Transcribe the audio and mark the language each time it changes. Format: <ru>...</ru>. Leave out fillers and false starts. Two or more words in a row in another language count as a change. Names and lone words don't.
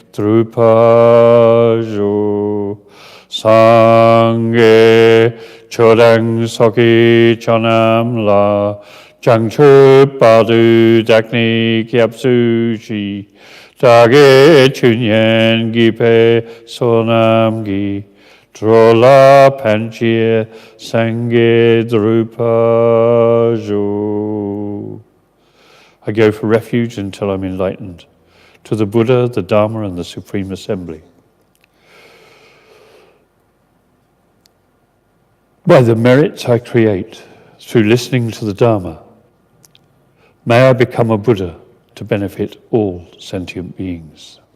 <bo>འགྲུབ་པར་ཤོག སངས་རྒྱས་ ཆོས་དང་ ཚོགས་ཀྱི་ མཆོག་རྣམས་ལ་ བྱང་ཆུབ་ བར་དུ་ བདག་ནི་ སྐྱབས་སུ་ མཆི་ བདག་གིས་ ཆོས་ཉན་ གྱིས་པའི་ བསོད་ནམས་ཀྱིས་ འགྲོ་ལ་ ཕན་ཕྱིར་ སངས་རྒྱས་ འགྲུབ་པར་ཤོག.</bo> <en>I go for refuge until I'm enlightened, to the Buddha, the Dharma, and the Supreme Assembly. By the merits I create, through listening to the Dharma, may I become a Buddha to benefit all sentient beings.</en>